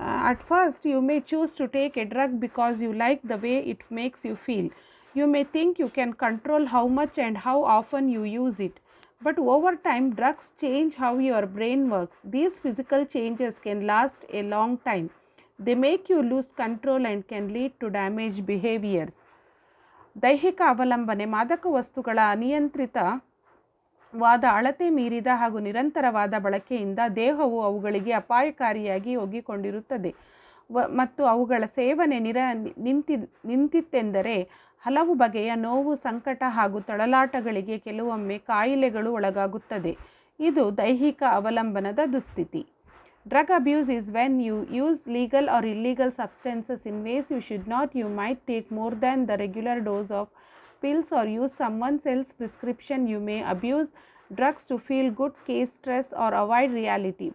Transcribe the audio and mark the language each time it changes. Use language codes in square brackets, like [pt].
[en] At first, you may choose to take a drug because you like the way it makes you feel. You may think you can control how much and how often you use it. But over time, drugs change how your brain works. These physical changes can last a long time. They make you lose control and can lead to damaged behaviors. [kn] ದೈಹಿಕ ಅವಲಂಬನೆ ಮಾದಕ ವಸ್ತುಗಳ ಅನಿಯಂತ್ರಿತವಾದ ಅಳತೆ ಮೀರಿದ ಹಾಗೂ ನಿರಂತರವಾದ ಬಳಕೆಯಿಂದ ದೇಹವು ಅವುಗಳಿಗೆ ಅಪಾಯಕಾರಿಯಾಗಿ ಒಗ್ಗಿಕೊಂಡಿರುತ್ತದೆ ಮತ್ತು ಅವುಗಳ ಸೇವನೆ ನಿಂತಿತ್ತೆಂದರೆ ಹಲವು ಬಗೆಯ ನೋವು, ಸಂಕಟ ಹಾಗೂ ತೊಳಲಾಟಗಳಿಗೆ, ಕೆಲವೊಮ್ಮೆ ಕಾಯಿಲೆಗಳು ಒಳಗಾಗುತ್ತದೆ. ಇದು ದೈಹಿಕ ಅವಲಂಬನದ ದುಸ್ಥಿತಿ. [en] Drug abuse is when you use legal or illegal substances in ways you should not. You might take more than the regular dose of pills or use someone else's prescription. You may abuse drugs to feel good, case stress or avoid reality.